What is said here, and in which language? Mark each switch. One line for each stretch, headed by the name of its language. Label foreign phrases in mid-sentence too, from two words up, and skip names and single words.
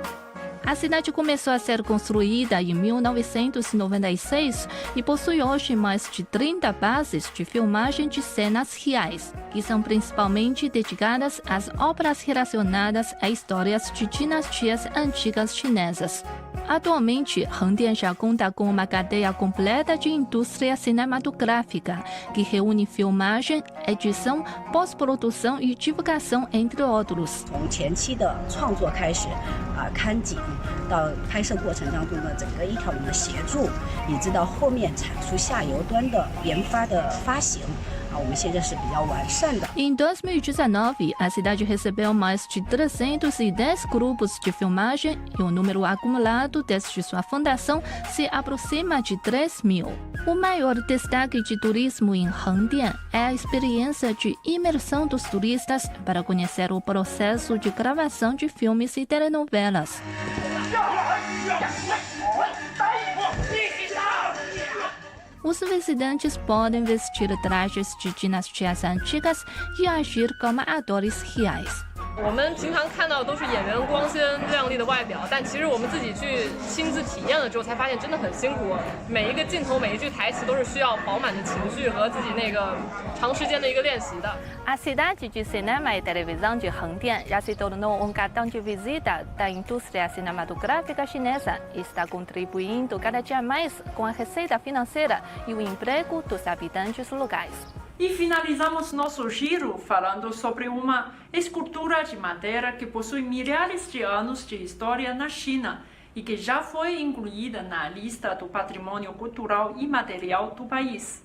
Portuguese: A cidade começou a ser construída em 1996 e possui hoje mais de 30 bases de filmagem de cenas reais, que são principalmente dedicadas às obras relacionadas a histórias de dinastias antigas chinesas. Atualmente, Hengdian já conta com uma cadeia completa de indústria cinematográfica, que reúne filmagem, edição, pós-produção e divulgação, entre outros.
Chinese: 从前期的创作开始，看景到拍摄过程当中的整个一条龙的协助，以至到后面产出下游端的研发的发行。我们现在是比较完善的。
Portuguese: Em 2019, a cidade recebeu mais de 310 grupos de filmagem e o número acumulado desde sua fundação se aproxima de 3.000. O maior destaque de turismo em Hengdian é a experiência de imersão dos turistas para conhecer o processo de gravação de filmes e telenovelas. Os visitantes podem vestir trajes de dinastias antigas e agir como atores reais.
Chinese: 我们平常看到都是演员光鲜亮丽的外表，但其实我们自己去亲自体验了之后，才发现真的很辛苦。每一个镜头、每一句台词都是需要饱满的情绪和自己那个长时间的一个练习的。
Portuguese: A cidade de cinema e televisão de Hengdian já se tornou um cartão de visita da indústria cinematográfica chinesa e está contribuindo cada dia mais com a receita financeira e o emprego dos habitantes locais. E finalizamos nosso giro falando sobre uma escultura de madeira que possui milhares de anos de história na China e que já foi incluída na lista do patrimônio cultural e material do país.